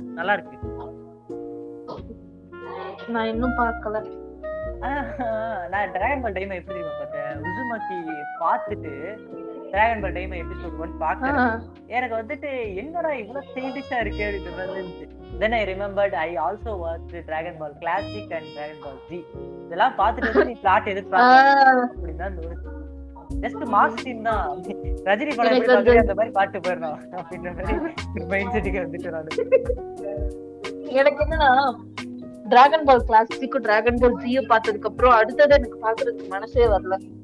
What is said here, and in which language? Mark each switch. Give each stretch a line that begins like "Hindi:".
Tamil: நல்லா இருக்கு. நான் இன்னும் பார்க்கல. நான் டிராகன் பால் டைமா எப்படி தெரியுமா பார்த்தேன், உசுமாக்கி பார்த்துட்டு டிராகன் பால் டைமா எபிசோட் 1 பார்க்கறேன். எனக்கு வந்துட்டு என்னடா இவ்வளவு ஸ்டைலிஷா இருக்கு அப்படின்ற மாதிரி இருந்துச்சு.
English: Then I remembered I also watched Dragon Ball Classic and Dragon Ball Z.
Tamil: இதெல்லாம் பார்த்துட்டு நீ பிளாட் எதிர்பார்க்க அப்படின்னா ஜஸ்ட் மாஸ் சீன் தான். ரஜினி படம் எப்படி பாக்குறீங்க அந்த மாதிரி பாட்டு போயிடணும் அப்படின்ற மாதிரி மைண்ட் செட்டுக்கு வந்துட்டு நான். எனக்கு என்னன்னா டிராகன் பால் கிளாசிக்கும் டிராகன் பால் ஜியை பார்த்ததுக்கு அப்புறம் அடுத்தது எனக்கு பாக்குறதுக்கு மனசே வரல.